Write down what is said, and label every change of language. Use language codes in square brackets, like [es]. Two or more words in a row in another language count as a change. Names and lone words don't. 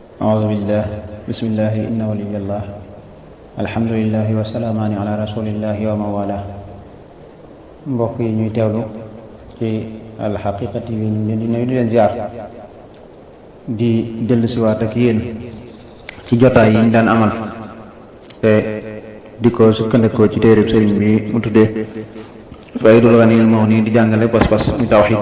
[ar] أعوذ بالله بسم الله إن ولي الله الحمد لله والسلام على رسول الله وموالا. [wo] mbokk yi ñuy teewlu ci Al Haqiqa TV ñu leen di nuyu di leen ziar di dellusiwaat ak yéen ci jotaay yi ñu daan amal te di ko sukkandikoo ci téereb sëriñ bi mu tuddee Faydul Ghaniyul Mughni di jàngale pas-pas ñu tawxiid.